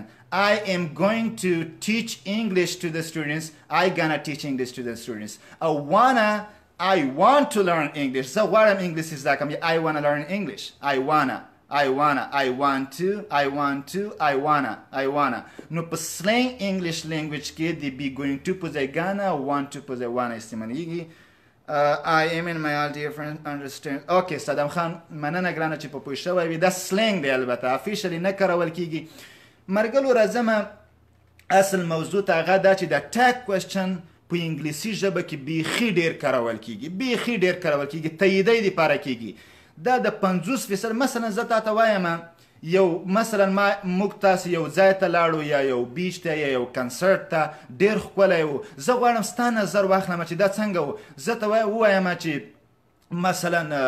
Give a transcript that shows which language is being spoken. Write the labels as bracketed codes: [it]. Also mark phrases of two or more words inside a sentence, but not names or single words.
[en] I am going to teach English to the students. I gonna teach English to the students. I want to learn English. So what am English is that? I wanna learn English. I wanna. I want to, I wanna. [ps] No, په [en] slang English language [ps] کې د [en] be going to [ps] په ځای ګانا [en] want to [ps] په ځای wanna استعمالیږي. [en] I am in my all dear friend understand. [ps] Okay, صدام خان مننه ګرانه چې په پوه شوی وي دا slang دی البته افیشلی نه کارول کېږي. مرګلو راځمه اصل موضوع ته هغه دا چې د [en] tag question [ps] په انګلیسي ژبه کې بیخي ډېر کارول کېږي تاییدۍ دپاره کېږي دا د 50% مثلا زه تاته وایم یو مثلا موږ تاسې یو ځای ته لاړو یا یو بیچ ته یا یو کنسرت ته ډېر ښکلی و زه غواړم ستا نظر واخلم چې دا څنګه و زه ته ووایم چې مثلا